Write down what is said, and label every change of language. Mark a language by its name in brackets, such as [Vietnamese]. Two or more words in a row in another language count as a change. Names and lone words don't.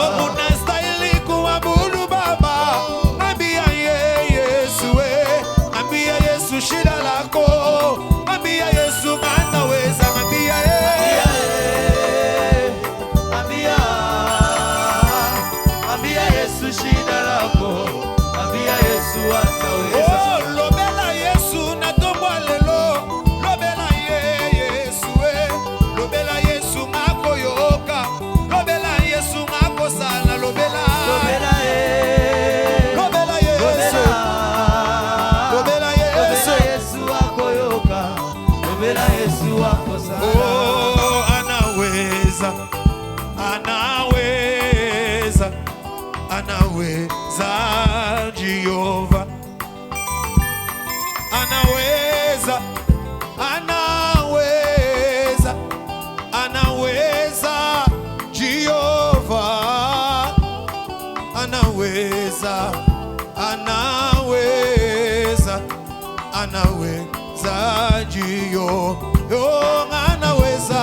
[Swahili] Oh, unastahili kuabudu Baba. Ambia Yesu, ambia Yesu shida lako, ambia Yesu anaweza, ambia Ambia Yesu shida lako, ambia Yesu ataweza. [Lingala] oh, lobela Yesu na tombwa lelo, lobela Yesu, lobela Yesu ngako yoka, lobela Yesu ngako sana, lobela Yesu, lobela Yesu. Yesu akoyoka, lobela Yesu akosa. [Swahili] Oh, anaweza, anaweza, anaweza Jehova, anaweza, anaweza, anaweza Jehova, anaweza, anaweza, anaweza Jehova, oh, anaweza,